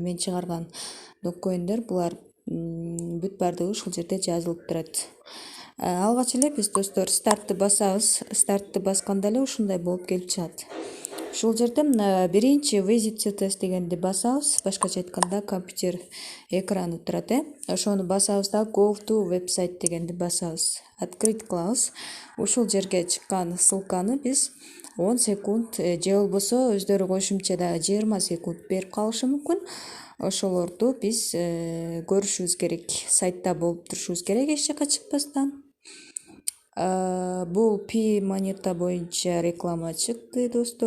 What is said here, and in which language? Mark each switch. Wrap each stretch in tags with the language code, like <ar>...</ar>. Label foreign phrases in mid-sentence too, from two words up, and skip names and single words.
<ky>Мен чыгарган Dogecoin'дер булар бүт баардыгы ушул жерде жазылып турат. Алгач эле биз достор стартты басабыз. Стартты басканда эле ушундай болуп келип чыгат. Ушул жерде мына биринчи</ky> <en>visit CTS</en> <ky>дегенди басабыз. Башкача айтканда компьютер экраны турат. Ошону басабыз да</ky> <en>go to website</en> <ky>дегенди басабыз. Открыть кылабыз. Ушул жерге чыккан ссылканы биз 10 секунд же болбосо өздөрү кошумча дагы 20 секунд берип калышы мүмкүн. Ошолорду биз көрүшүбүз керек. Сайтта болуп турушубуз керек эч жака чыкпастан. Бул P монета боюнча реклама чыкты достор.</ky>